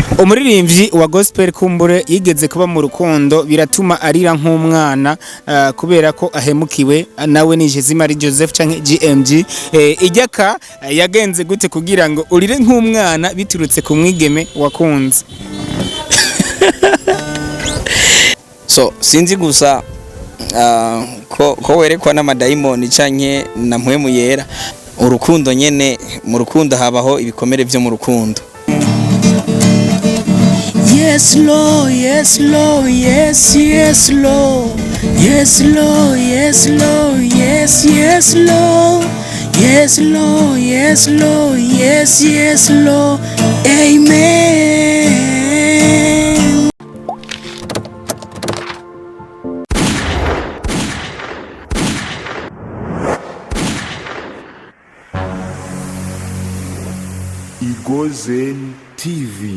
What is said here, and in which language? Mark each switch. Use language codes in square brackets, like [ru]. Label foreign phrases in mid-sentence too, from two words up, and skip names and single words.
[rn] umuririmbyi wa gospel kumbure yigeze kuba mu rukundo biratuma arira nk'umwana kubera ko ahemukiwe nawe ni Jezimari Joseph canke GMG ijyaka yagenze gute kugira ngo urire nk'umwana biturutse ku mwigeme wakunze? So sinzi gusa ko werekwa n'amadayimoni canke na mpwemu yera urukundo nyene mu rukundo habaho ibikomere byo mu rukundo. [en] Yes Lord, yes Lord, yes yes Lord, yes Lord, yes Lord, yes yes Lord, yes Lord, yes Lord, yes yes Lord, amen. [rn] Igozen TV.